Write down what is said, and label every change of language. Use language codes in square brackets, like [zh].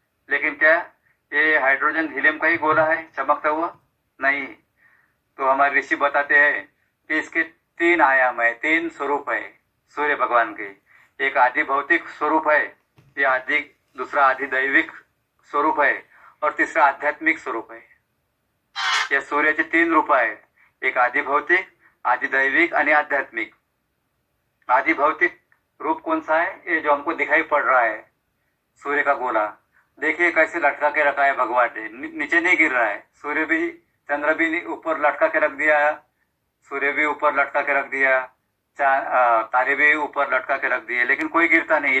[hi] लेकिन क्या ये हाइड्रोजन हीलियम का ही गोला है चमकता हुआ? नहीं। तो हमारे ऋषि बताते हैं कि इसके 3 आयाम है, 3 स्वरूप है सूर्य भगवान के। एक आदि भौतिक स्वरूप है, ये दूसरा आदि दैविक स्वरूप है, और तीसरा आध्यात्मिक स्वरूप है। [mr] या सूर्याचे 3 रूप आहे, एक आदि भौतिक, आदि दैविक आणि आध्यात्मिक। [hi] आदि भौतिक रूप कौन सा है? ये जो हमको दिखाई पड़ रहा है, सूर्य का गोला। देखिए कैसे लटका के रखा है भगवान ने, नीचे नहीं गिर रहा है। सूर्य भी, चंद्र भी ऊपर लटका के रख दिया, सूर्य भी ऊपर लटका के रख दिया, तारे भी ऊपर लटका के रख दिए, लेकिन कोई गिरता नहीं।